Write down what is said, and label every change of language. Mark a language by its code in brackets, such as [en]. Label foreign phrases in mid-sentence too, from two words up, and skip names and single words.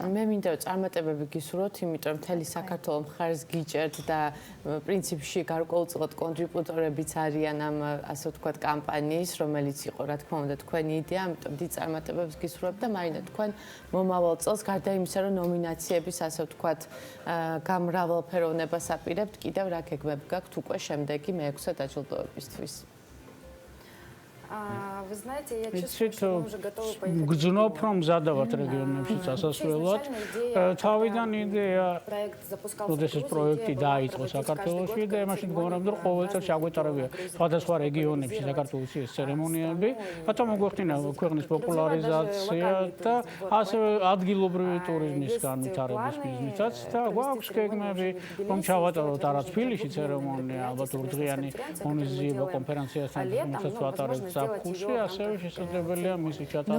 [ka] მე მინდა წარმატებები გისურვოთ, იმიტომ რომ მთელი საქართველოს მხარს გიჭერთ და პრინციპში გარკვეულწილად კონტრიბუტორებიც არიან ამ, ასე ვთქვათ, კამპანიის, რომელიც იყო, რა თქმა უნდა, თქვენი იდეა, ამიტომ დიდ წარმატებებს გისურვებთ და მაინც თქვენ მომავალ წელს გარდა იმისა, რომ ნომინაციების, ასე ვთქვათ, გამრავალფეროვნებას აპირებთ, კიდევ რა გეგმები გაქვთ უკვე შემდეგი მე-6 დაჯილდოებისთვის? [ru] Вы знаете, я чувствую, что мы уже готовы поехать. [ka] გძნობ რომ მზადავთ რეგიონებში წასასვლელად. თავიდან იდეა როდესაც პროექტი დაიწყო საქართველოში და იმაში მდგომარეობდა რომ ყოველ წელს შეგვეტარებია სხვადასხვა რეგიონებში საქართველოს ეს ცერემონიები, ბატონ მოგვეხდინა ქვეყნის პოპულარიზაცია და ასევე ადგილობრივი ტურიზმის განვითარების ბიზნესიც და გვაქვს გეგმები რომ ჩავატაროთ არა თბილისში ცერემონია, ალბათ ურდღიანი ღონისძიება კონფერენციასთან, რომელსაც ვატარებთ ზაფხულში კონკურსში ასევე შესაძლებელია მისი ჩატარება